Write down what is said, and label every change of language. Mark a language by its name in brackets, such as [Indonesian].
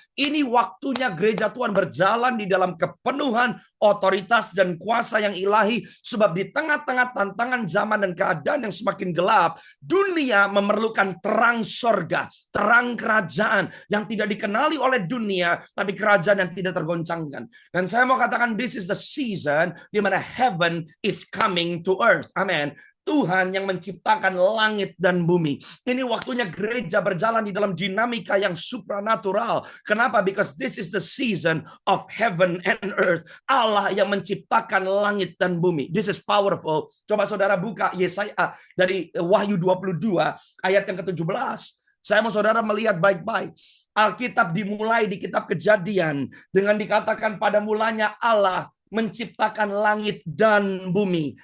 [Indonesian] Ini waktunya gereja Tuhan berjalan di dalam kepenuhan otoritas dan kuasa yang ilahi, sebab di tengah-tengah tantangan zaman dan keadaan yang semakin gelap, dunia memerlukan terang surga, terang kerajaan yang tidak dikenali oleh dunia, tapi kerajaan yang tidak tergoncangkan. Dan saya mau katakan [English] this is the season [Indonesian] di mana [English] heaven is coming to earth. Amen. [Indonesian] Tuhan yang menciptakan langit dan bumi. Ini waktunya gereja berjalan di dalam dinamika yang supranatural. Kenapa? [English] Because this is the season of heaven and earth. [Indonesian] Allah yang menciptakan langit dan bumi. [English] This is powerful. [Indonesian] Coba saudara buka Yesaya dari Wahyu 22 ayat yang ke-17. Saya mau saudara melihat baik-baik. Alkitab dimulai di kitab Kejadian dengan dikatakan pada mulanya Allah menciptakan langit dan bumi.